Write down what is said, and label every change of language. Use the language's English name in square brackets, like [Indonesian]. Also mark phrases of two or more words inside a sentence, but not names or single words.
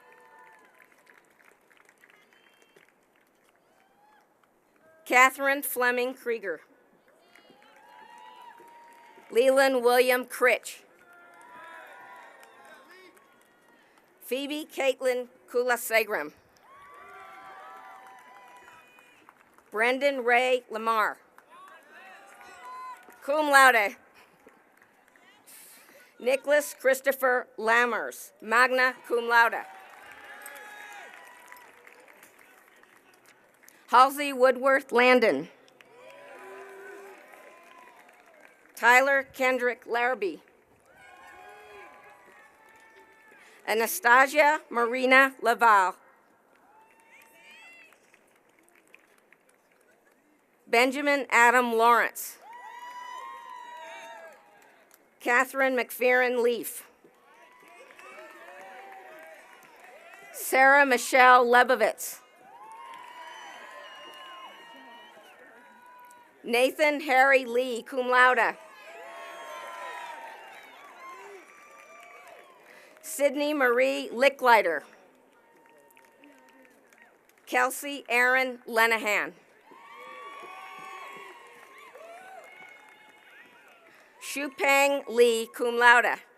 [English] Catherine Fleming Krieger. Leland William Critch. Phoebe Caitlin Kula-Segram. Brendan Ray Lamar. [Latin] Cum laude. [English] Nicholas Christopher Lammers, [Latin] magna cum laude. [English] Halsey Woodworth Landon. Tyler Kendrick Larrabee. Anastasia Marina Laval. Benjamin Adam Lawrence. Catherine McFerrin Leaf. Sarah Michelle Lebovitz. Nathan Harry Lee, [Latin] cum laude. [English] Sydney Marie Licklider. Kelsey Aaron Lenahan. Shupang Lee, [Latin] cum laude.